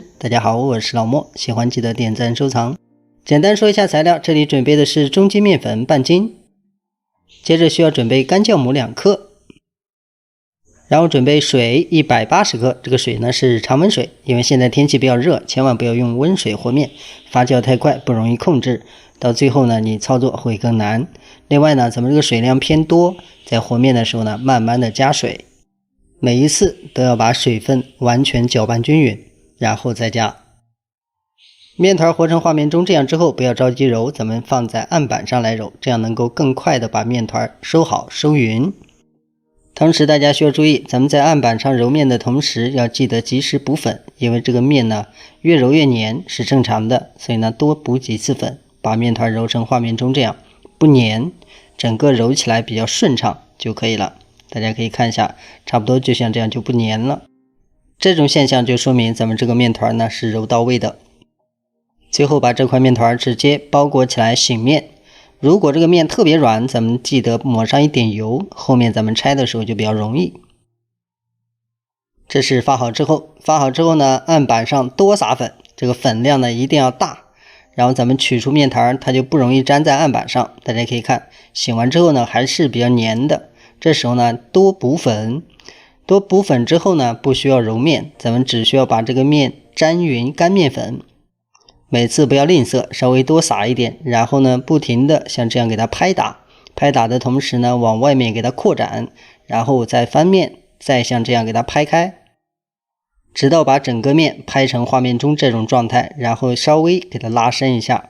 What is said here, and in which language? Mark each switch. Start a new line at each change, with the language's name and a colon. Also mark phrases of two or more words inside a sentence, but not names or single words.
Chinese: 大家好，我是老莫，喜歡記得點讚收藏。簡單說一下材料，這裡準備的是中筋麵粉半斤，接着需要準備乾酵母2克，然後準備水180克，這個水呢是常溫水，因為現在天氣比較熱，千萬不要用溫水和面，發酵太快不容易控制，到最後呢你操作會更难。另外呢，咱們这個水量偏多，在和面的时候呢慢慢的加水，每一次都要把水分完全搅拌均匀，然後再加。面团和成画面中这样之後，不要着急揉，咱們放在案板上來揉，這樣能夠更快的把面团收好收匀。同時大家需要注意，咱們在案板上揉面的同時要記得及時補粉，因為這個面呢越揉越黏是正常的，所以呢多補幾次粉，把面团揉成畫面中這樣不黏，整個揉起來比較順暢就可以了。大家可以看一下，差不多就像這樣就不黏了。這種現象就說明咱們這個面团呢是揉到位的。最後把這塊面团直接包裹起來醒面。如果這個面特別軟，咱們記得抹上一點油，後面咱們拆的時候就比較容易。這是發好之後呢，案板上多撒粉，這個粉量呢一定要大。然後咱們取出面团，它就不容易粘在案板上。大家可以看，醒完之後呢還是比較黏的。這時候呢多補粉，多補粉之後呢不需要揉面，咱們只需要把這個面沾匀乾面粉。每次不要吝嗇，稍微多撒一點，然後呢不停的像這樣給它拍打，拍打的同時呢往外面給它擴展，然後再翻面，再像這樣給它拍開，直到把整個面拍成畫面中這種狀態，然後稍微給它拉伸一下。